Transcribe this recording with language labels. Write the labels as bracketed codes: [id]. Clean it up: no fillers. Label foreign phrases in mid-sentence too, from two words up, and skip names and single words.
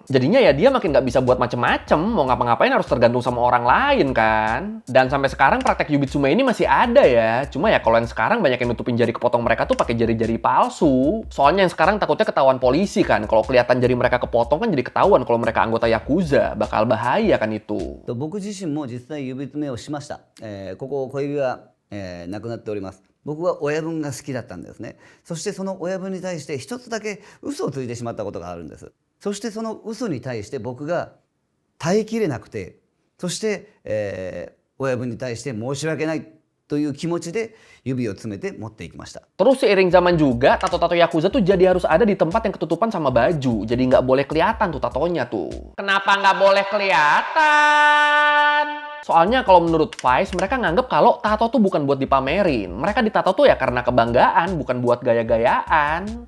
[id] Jadinya ya dia makin nggak bisa buat macem-macem, mau ngapa-ngapain harus tergantung sama orang lain kan. Dan sampai sekarang praktek yubitsume ini masih ada ya. Cuma ya kalau yang sekarang banyak yang nutupin jari kepotong mereka tuh pakai jari-jari palsu. Soalnya yang sekarang takutnya ketahuan polisi kan. Kalau kelihatan jari mereka kepotong kan jadi ketahuan kalau mereka anggota Yakuza. Bakal bahaya kan itu. [ja] 僕自身も実際指詰めをしました。ここ小指が、なくなっております。僕は親分が好きだったんですね。そしてその親分に対して一つだけ嘘をついてしまったことがあるんです。そしてその嘘に対して僕が耐えきれなくて、そして、親分に対して申し訳ないという気持ちで指を詰めて持っていきました。 [id] Terus seiring zaman juga, tato-tato Yakuza tuh jadi harus ada di tempat yang ketutupan sama baju. Jadi nggak boleh kelihatan tuh tatonya tuh. Kenapa nggak boleh kelihatan? Soalnya kalau menurut Vice, mereka nganggep kalau tato tuh bukan buat dipamerin. Mereka ditato tuh ya karena kebanggaan, bukan buat gaya-gayaan.